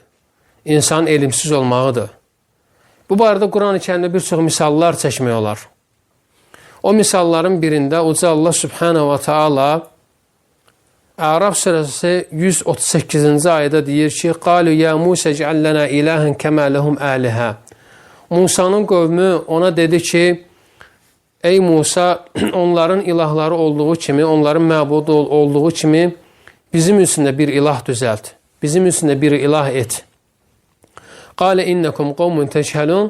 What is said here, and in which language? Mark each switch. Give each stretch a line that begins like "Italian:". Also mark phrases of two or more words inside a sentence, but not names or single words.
Azerbaijani: İnsanın elmsiz olmağıdır. Bu barədə Quran-ı Kərimdə bir çox misallar çəkmək olar. O misalların birində Uca Allah
Arabic: سبحانه وتعالى
Azerbaijani: Əraf surəsi 138-ci ayədə deyir ki,
Arabic: "قالوا يا موسى اجعل لنا إلها كما لهم آلهة."
Azerbaijani: Musanın qövmü ona dedi ki, ey Musa, onların ilahları olduğu kimi, onların məbudu olduğu kimi bizim üçün də bir ilah düzəlt. Bizim üçün də bir ilah et.
Arabic: قال إنكم قوم تجهلون.